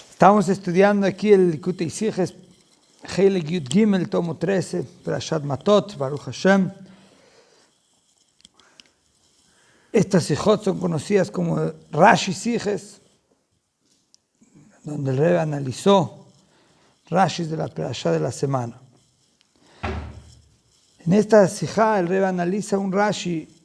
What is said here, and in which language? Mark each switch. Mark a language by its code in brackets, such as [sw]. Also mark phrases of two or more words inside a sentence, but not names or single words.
[es] Estamos estudiando aquí el Likutei Sichos, [he] חלק י״ג, [es] tomo 13, Parashat Matot, [he] ברוך השם. [es] Estas Sichot son conocidas como Rashi Sichos, donde el Rebbe analizó Rashis de la Parashá de la semana. En esta Sijá el Rebbe analiza un Rashi.